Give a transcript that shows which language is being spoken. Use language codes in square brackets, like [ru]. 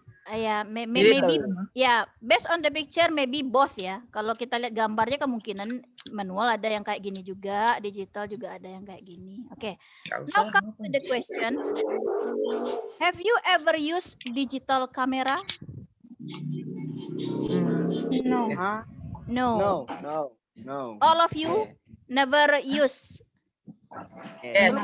[en] Ya, maybe ya, based on the picture maybe both ya. [id] Kalau kita lihat gambarnya kemungkinan manual ada yang kayak gini juga, digital juga ada yang kayak gini. [en] Oke. Now come to the question. Have you ever used digital camera? No. Hah? No. No. All of you never use. Yes, [id] Belum